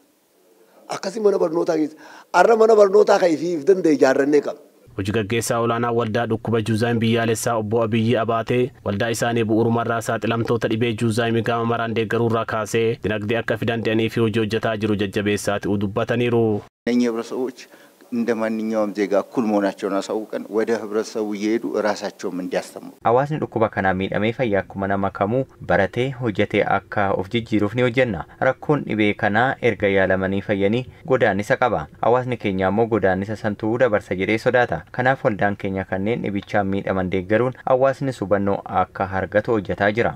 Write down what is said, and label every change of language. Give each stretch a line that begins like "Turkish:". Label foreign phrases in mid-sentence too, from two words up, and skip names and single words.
Oromo: Akkasii mana barnootaa keessa har'a mana barnootaa kan ifiif danda'e ijaarrannee qaba. Hojii gaggeessaa olaanaa waldaa dhukkuba Juuzaa'Imii biyyaalessaa obbo Abiyyi Abaatee waldaa isaanii bu'uurumarraa saaxilamtoota dhibee Juuzaa'Imii gama maraan deeggaruurraa kaasee dinagdee akka fidan danda'anii fi hojii hojjetaa jiru jajjabeessaa ta'uu dubbataniiru.
Amharic: እነኚህ ህብረተሰቦች እንደ ማንኛውም ዜጋ እኩል መሆናቸውን አሳውቀን ወደ ህብረተሰቡ እየሄዱ ራሳቸውም እንዲያስተምሩ
Oromo: hawaasni dhukkuba kanaa miidhamee fayyaa akkuma nama kamuu baratee hojjetee akka of jijjiiruuf ni hojjenna. Rakkoon dhibee kanaa erga yaalamanii fayyanii godaannisa qaba. Hawaasni keenya immoo godaannisa santuu dabarsa jedhee sodaata. Kanaaf waldaan keenya kanneen dhibichaan miidhaman deeggaruun hawaasni hubannoo akka argatu hojjetaa jira.